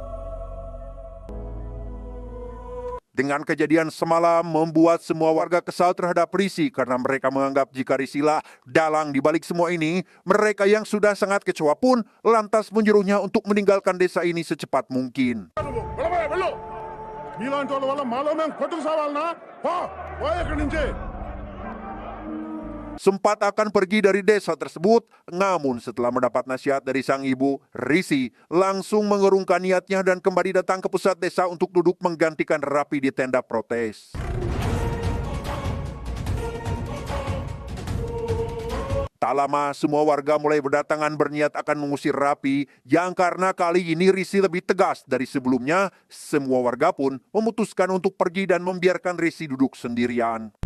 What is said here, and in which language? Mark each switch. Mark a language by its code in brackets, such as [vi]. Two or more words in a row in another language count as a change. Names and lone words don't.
[id] Dengan kejadian semalam membuat semua warga kesal terhadap Risi karena mereka menganggap jika Risilah dalang di balik semua ini, mereka yang sudah sangat kecewa pun lantas menyuruhnya untuk meninggalkan desa ini secepat mungkin. [te] మీలాంటి వాళ్ళ వల్ల మాలో మేము కొట్టుకు సావాలనా పో ఇక్కడి నుంచి. [id] Sempat akan pergi dari desa tersebut, namun setelah mendapat nasihat dari sang ibu, Risi langsung mengurungkan niatnya dan kembali datang ke pusat desa untuk duduk menggantikan Rapi di tenda protes. Tak lama, semua warga mulai berdatangan berniat akan mengusir Rapi, yang karena kali ini Risi lebih tegas dari sebelumnya, semua warga pun memutuskan untuk pergi dan membiarkan Risi duduk sendirian.